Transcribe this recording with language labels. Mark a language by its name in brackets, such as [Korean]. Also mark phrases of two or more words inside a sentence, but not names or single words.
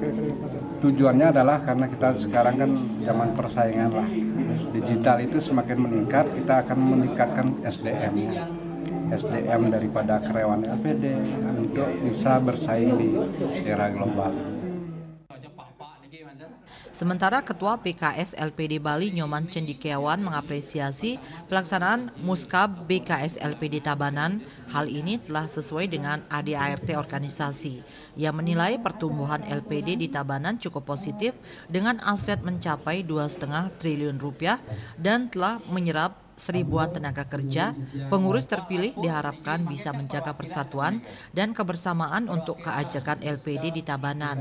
[Indonesian] Tujuannya adalah karena kita sekarang kan zaman persaingan lah, digital itu semakin meningkat, kita akan meningkatkan SDM-nya. SDM daripada karyawan LPD untuk bisa bersaing di era global. Sementara Ketua PKS LPD Bali Nyoman Cendikiawan mengapresiasi pelaksanaan Muskab BKS LPD Tabanan. Hal ini telah sesuai dengan ADART organisasi. Ia menilai pertumbuhan LPD di Tabanan cukup positif dengan aset mencapai 2,5 triliun rupiah dan telah menyerap seribuan tenaga kerja. Pengurus terpilih diharapkan bisa menjaga persatuan dan kebersamaan untuk keajekan LPD di Tabanan.